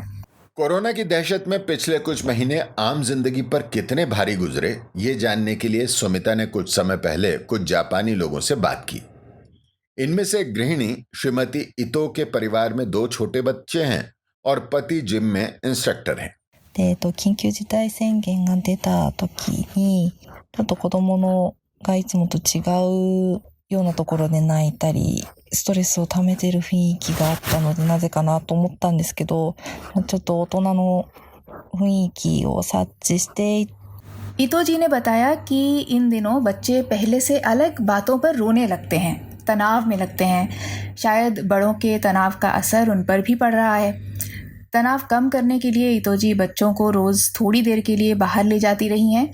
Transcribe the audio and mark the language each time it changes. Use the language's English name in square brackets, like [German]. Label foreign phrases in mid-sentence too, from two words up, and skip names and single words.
[Hindi] कोरोना की दहशत में पिछले कुछ महीने आम जिंदगी पर कितने भारी गुजरे, ये जानने के लिए सुमिता ने कुछ समय पहले कुछ जापानी लोगों से बात की। इनमें से गृहिणी श्रीमती इतो के परिवार में 2 छोटे बच्चे हैं और पति जिम में इंस्ट्रक्टर हैं। [Japanese] 緊急事態宣言が出た時に、ちょっと子供のがいつもと違うようなところで泣いたり、ストレスを溜めてる雰囲気があったので、なぜかなと思ったんですけど、ちょっと大人の雰囲気を察知して、 [Hindi] इतो जी ने बताया कि इन दिनों बच्चे पहले से अलग बातों पर रोने लगते हैं, तनाव में लगते हैं। शायद बड़ों के तनाव का असर उन पर भी पड़ रहा है। तनाव कम करने के लिए इतो जी बच्चों को रोज़ थोड़ी देर के लिए बाहर ले जाती रही हैं।